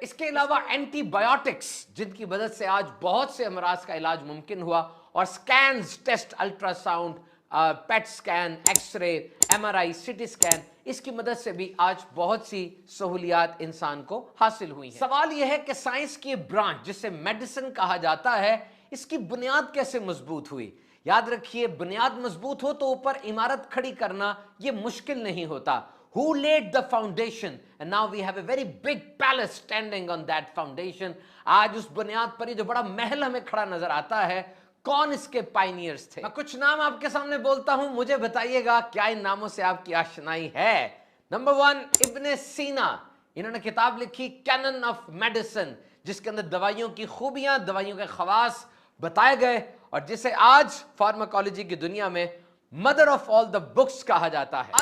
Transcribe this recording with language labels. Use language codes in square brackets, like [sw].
[hi] इसके अलावा एंटीबायोटिक्स जिनकी मदद से आज बहुत से अमराज का इलाज मुमकिन हुआ और scans test, ultrasound, PET scan, x ray, MRI, CT scan, इसकी मदद से भी आज बहुत सी सहूलियात इंसान को हासिल हुई हैं। सवाल यह है कि साइंस की ब्रांच जिसे मेडिसिन कहा जाता है, इसकी बुनियाद कैसे मजबूत हुई। याद रखिए, बुनियाद मजबूत हो तो ऊपर इमारत खड़ी करना यह मुश्किल नहीं होता। [en] Who laid the foundation? And now we have a very big palace standing on that foundation. [hi] आज उस बुनियाद पर ये जो बड़ा महल हमें खड़ा नजर आता है, कौन इसके पायनियर्स थे। मैं कुछ नाम आपके सामने बोलता हूं, मुझे बताइएगा क्या इन नामों से आपकी आशनाई है। नंबर 1, इब्ने सीना। इन्होंने किताब लिखी कैनन ऑफ मेडिसिन, जिसके अंदर दवाइयों की खूबियां, दवाइयों के खवास बताए गए और जिसे आज फार्माकोलॉजी की दुनिया में mother of all the books कहा जाता है।